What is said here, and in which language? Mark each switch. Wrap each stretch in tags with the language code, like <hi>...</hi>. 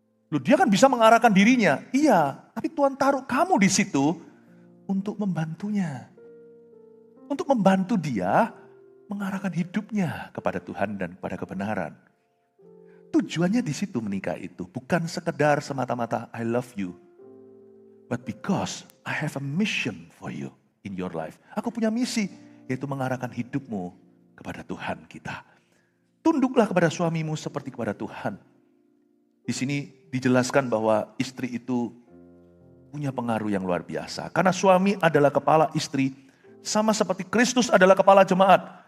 <id>Loh, dia kan bisa mengarahkan dirinya. Iya, tapi Tuhan taruh kamu di situ untuk membantunya. Untuk membantu dia mengarahkan hidupnya kepada Tuhan dan kepada kebenaran. Tujuannya di situ menikah itu. Bukan sekedar semata-mata</id> <en>I love you. But because I have a mission for you in your life.</en> <id>Aku punya misi, yaitu mengarahkan hidupmu kepada Tuhan kita. Tunduklah kepada suamimu seperti kepada Tuhan. Di sini dijelaskan bahwa istri itu punya pengaruh yang luar biasa. Karena suami adalah kepala istri, sama seperti Kristus adalah kepala jemaat.</id>